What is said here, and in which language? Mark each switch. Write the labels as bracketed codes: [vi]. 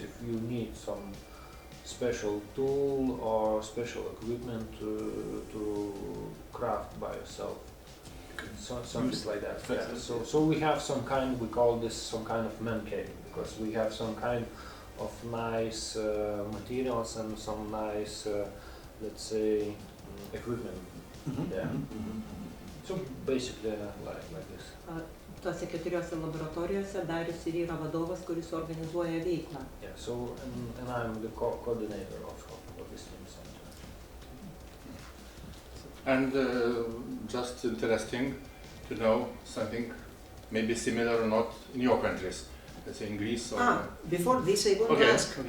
[en] If you need some special tool or special equipment to craft by yourself, something like that. Yeah. So we have some kind, we call this some kind of man cave, because we have some kind of nice materials and some nice, let's say, equipment there. So basically like this. [lt] Tose 4 laboratorijose Darius ir yra vadovas, kuris organizuoja veiklą. [en] Yeah, so and I'm the coordinator of this team center. And just interesting to know something maybe similar or not in your countries, let's say in Greece or... Before this I want to ask,